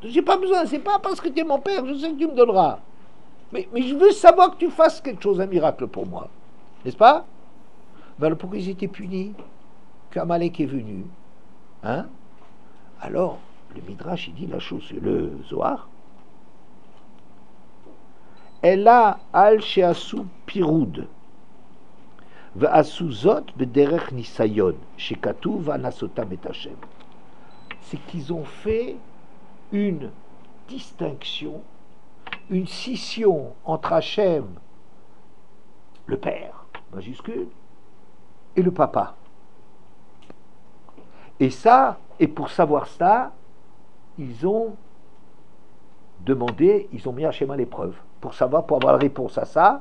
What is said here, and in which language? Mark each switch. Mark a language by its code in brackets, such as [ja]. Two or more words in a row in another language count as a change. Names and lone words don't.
[fr] J'ai pas besoin, c'est pas parce que tu es mon père, je sais que tu me donneras. Mais je veux savoir que tu fasses quelque chose, un miracle pour moi. N'est-ce pas? Mais alors pourquoi ils étaient punis? Qu'Amalek est venu. Hein? Alors, le Midrash, il dit la chose, c'est le Zohar. [he] אלא על שעשו פירוד. ועשו זאת בדרך ניסיון. שכתוב בנסותם את ה. [fr] C'est qu'ils ont fait une distinction, une scission entre Hachem, le père, majuscule, et le papa. Et ça, et pour savoir ça, ils ont demandé, ils ont mis Hachem à l'épreuve, pour savoir, pour avoir la réponse à ça.